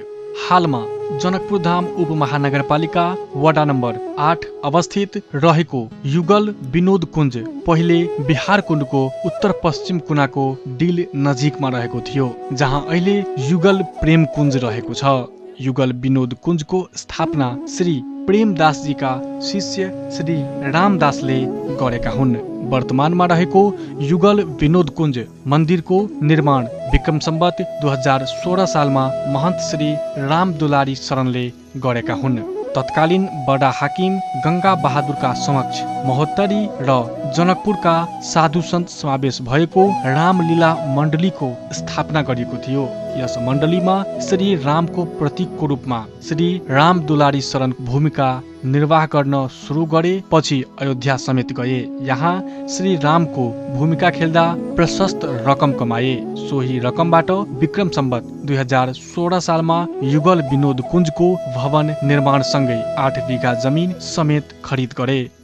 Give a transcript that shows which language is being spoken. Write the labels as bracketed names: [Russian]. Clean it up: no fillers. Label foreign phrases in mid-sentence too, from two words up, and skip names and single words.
[Nepali] हालमा जनकपुर धाम उपमहानगरपालिका वडा नम्बर 8 अवस्थित रहेको युगल विनोद कुञ्ज पहिले बिहारकुण्डको उत्तर पश्चिम कुनाको डिल नजिकमा रहेको थियो, जहाँ अहिले युगल प्रेम कुञ्ज रहेको छ। युगल विनोद कुञ्जको स्थापना श्री प्रेमदासजीका शिष्य श्री रामदासले गरेका हुन्। वर्तमानमा रहेको युगल विनोद कुञ्ज मन्दिरको निर्माण विक्रम सम्वत 2016 सालमा महन्त श्री राम दुलारी शरणले गरेका हुन्। तत्कालीन बडा हाकिम गंगा बहादुरका समक्ष महोत्तरी र जनकपुरका साधु सन्त समावेश भएको रामलीला मण्डलीको स्थापना गरिएको थियो। यस मण्डलीमा श्री रामको प्रतीकको रूपमा श्री राम दुलारी शरण भूमिका निर्वाह गर्न सुरु गरे। पछि अयोध्या समेत गए। यहाँ श्री रामको भूमिका खेल्दा प्रशस्त रकम कमाए। सोही रकमबाट विक्रम सम्वत 2016 सालमा युगल विनोद कुञ्जको भवन निर्माण सँगै 8 बिघा जमिन समेत खरिद गरे।